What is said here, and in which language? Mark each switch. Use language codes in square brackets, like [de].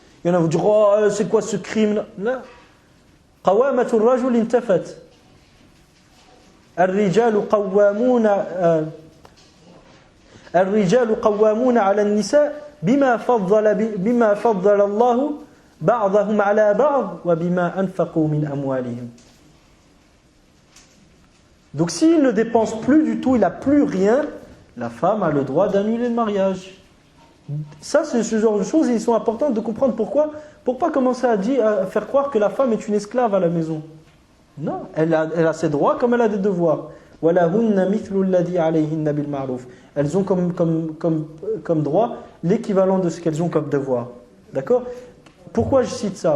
[fr] Il y en a qui vont dire, oh, c'est quoi ce crime? Non. [ar] قوامة الرجل انتفت. الرجال قوامون على النساء بما فضل الله بعضهم على بعض وبما أنفقوا من أموالهم. [fr] Donc s'il ne dépense plus du tout, il n'a plus rien, la femme a le droit d'annuler le mariage. Ça, c'est ce genre de choses, ils sont importantes de comprendre pourquoi. Pour pas commencer à faire croire que la femme est une esclave à la maison. Non, elle a ses droits comme elle a des devoirs. Elles ont comme droit l'équivalent de ce qu'elles ont comme devoir. D'accord? Pourquoi je cite ça?